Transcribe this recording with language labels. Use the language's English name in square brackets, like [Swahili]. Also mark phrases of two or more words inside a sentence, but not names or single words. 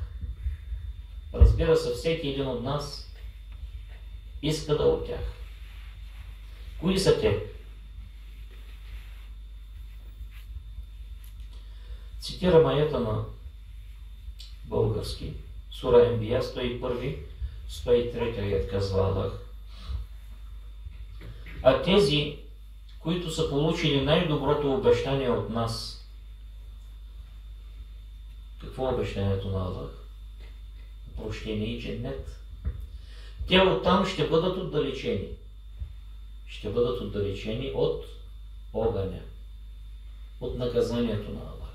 [Bulgarian] Разбира се, всеки един от нас иска да от тях. Кои са те? Цитирам аята на български. Сура Анбия, 101, 103 аят казва Аллах. А тези, които са получили най-доброто обещание от нас, какво е обещанието на Аллах? Прощение и дженнет. Те оттам ще бъдат отдалечени. Ще бъдат отдалечени от огъня, от наказанието на Аллах.